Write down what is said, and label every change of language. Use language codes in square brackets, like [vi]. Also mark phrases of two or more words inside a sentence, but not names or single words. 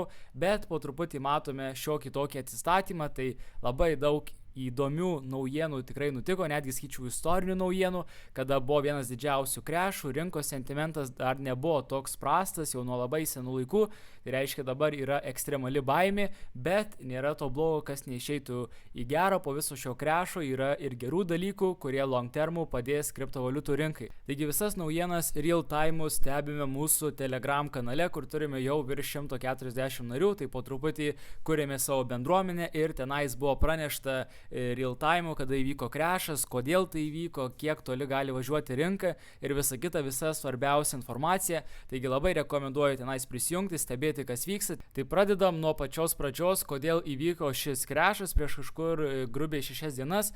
[lt] bet po truputį matome šiokį tokį atsistatymą, tai labai daug įdomių naujienų tikrai nutiko, netgi skaičiau istorinių naujienų, kada buvo vienas didžiausių krešų, rinkos sentimentas dar nebuvo toks prastas jau nuo labai senų laikų, tai reiškia dabar yra ekstremali baimė, bet nėra to blogo, kas neišeitų į gerą, po viso šio krešo yra ir gerų dalykų, kurie [en] long termų [lt] padės kriptovaliutų rinkai. Taigi visas naujienas [en] real time [lt] stebime mūsų Telegram kanale, kur turime jau virš 140 narių, tai po truputį kūrėme savo bendruomenę ir tenais buvo pranešta [en] real time, [lt] kada įvyko krešas, kodėl tai įvyko, kiek toli gali važiuoti rinka ir visa kita, visa svarbiausia informacija. Taigi labai rekomenduoju tenais prisijungti, stebėti, kas vyksta. Tai pradedam nuo pačios pradžios, kodėl įvyko šis krešas prieš kažkur grubiai 6 dienas.